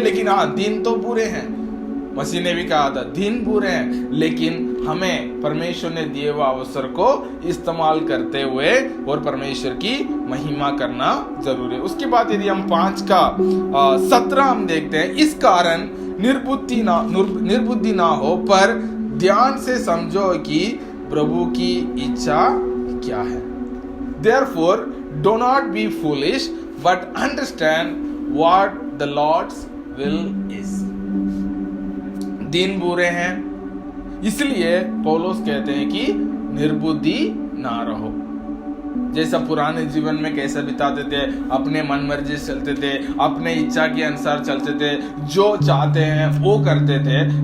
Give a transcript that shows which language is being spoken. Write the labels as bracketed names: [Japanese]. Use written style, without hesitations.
[Hindi] लेकिन हाँ, दिन तो बुरे हैं, मसीह ने भी कहा था दिन बुरे हैं, लेकिन हमें परमेश्वर ने दिए हुए अवसर को इस्तेमाल करते हुए और परमेश्वर की महिमा करना जरूरी है। उसके बाद यदि हम 5 का 17 हम देखते हैं, इस कारण निर्बुद्धि ना हो, पर ध्यान से समझो कि प्रभु की इच्छा क्या है। [English] Therefore, do not be foolish, but understand what the Lord's will is. [Hindi] दिन बुरे हैं, इसलिए पौलुस कहते हैं कि निर्बुद्धि ना रहो। जैसा पुराने जीवन में कैसा बिताते थे, अपने मन मर्जी से चलते थे, अपने इच्छा के अनुसार चलते थे, जो चाहते हैं वो करते थे।